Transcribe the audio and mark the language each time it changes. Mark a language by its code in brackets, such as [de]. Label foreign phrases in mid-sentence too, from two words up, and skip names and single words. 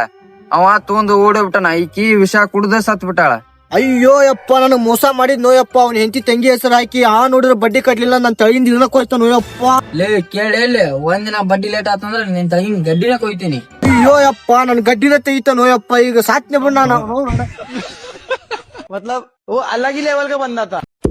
[kn] ಅವ ತೊಂದು ಓಡೋಗ್ಬಿಟ್ಟನ. ಈಕಿ ವಿಷ ಕುಡ್ದ ಸತ್ ಬಿಟ್ಟಾಳ. ಅಯ್ಯೋ ಯಪ್ಪ ನನಗ್ ಮೋಸ ಮಾಡಿದ್ ನೋಯಪ್ಪ. ಅವ್ನ ಹೆಂಡತಿ ತಂಗಿ ಹೆಸರು ಹಾಕಿ ಆ ನೋಡಿದ್ರೆ ಬಡ್ಡಿ ಕಟ್ಲಿಲ್ಲ ನನ್ ತಳಿಯಿಂದ ಇದನ್ನ ಕೊಯ್ತ ನೋಯಪ್ಪ. ಲೇ ಕೇಳಿ ಒಂದಿನ ಬಡ್ಡಿ ಲೇಟ್ ಆತಂದ್ರ ನಿನ್ ತಂಗಿ ಗಡ್ಡಿನ ಕೊಯ್ತೀನಿ. ಅಯ್ಯೋ ಯಪ್ಪ ನನ್ ಗಡ್ಡಿನ ತೆಗಿತ ನೋಯಪ್ಪ. ಈಗ ಸಾತ್ನೆ ಬಿಡ್ ನಾನು. [hi] मतलब वो अलग ही लेवल का बंदा था.